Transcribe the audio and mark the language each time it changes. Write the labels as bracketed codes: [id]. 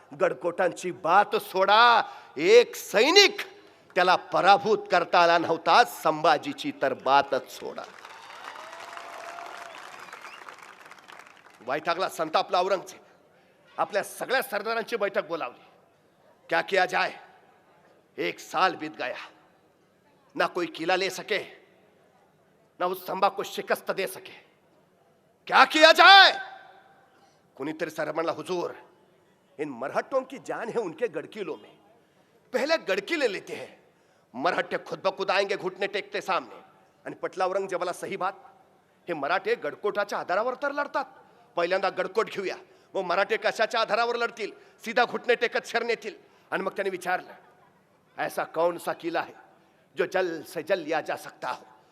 [mr] गडकोटांची बात सोडा, एक सैनिक त्याला पराभूत करता आला नव्हता. संभाजीची तर बातच सोडा. वैतागला, संतापला औरंगजेब. आपल्या सगळ्या सरदारांची बैठक बोलावली. [hi] क्या किया जाए. 1 साल बीत गया, ना कोई किला ले सके, ना उस संभा को शिकस्त दे सके. क्या किया जाए. [mr] कुनीतरी सर म्हणला, [hi] हुजूर इन मरहट्टों की जान है उनके गड़किलों में, पहले गड़की ले लेते हैं. मरहट्टे खुद ब खुद आएंगे घुटने टेकते सामने. [mr] आणि पटला औरंगजेबाला सही बात, हे मराठे गडकोटाच्या आधारावर तर लढतात, पहिल्यांदा गडकोट घेऊया, मग मराठे कशाच्या आधारावर लढतील, सीधा घुटने टेकत शरण येतील. आणि मग त्याने विचारलं, [hi] ऐसा कौन सा किला है जो जल से जल लिया जा सकता हो.